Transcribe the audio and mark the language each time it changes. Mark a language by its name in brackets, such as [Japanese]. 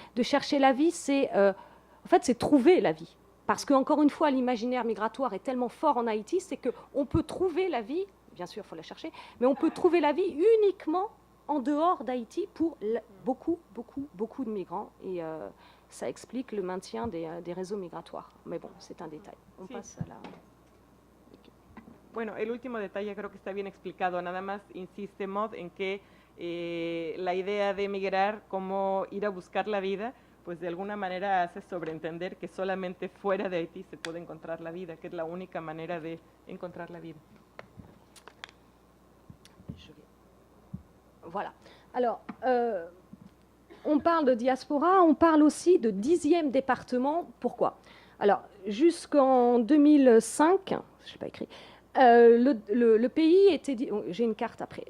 [French] De chercher la vie, en fait, c'est trouver la vie. Parce que, encore une fois, l'imaginaire migratoire est tellement fort en Haïti, c'est qu'on peut trouver la vie, bien sûr, il faut la chercher, mais on peut trouver la vie uniquement en dehors d'Haïti pour beaucoup de migrants. Et ça explique le maintien des réseaux migratoires. Mais bon, c'est un détail. On passe à la... [Spanish] Bueno, el último detalle creo que está bien explicado. Nada más insiste Maud en que la idea de emigrar, como ir a buscar la vida, pues de alguna manera hace sobreentender que solamente fuera de Haití se puede encontrar la vida, que es la única manera de encontrar la vida. [French] Voilà. Alors, on parle de diaspora, on parle aussi de 10e département. Pourquoi? Alors, jusqu'en 2005, je n'ai pas écrit, le pays était... J'ai une carte après.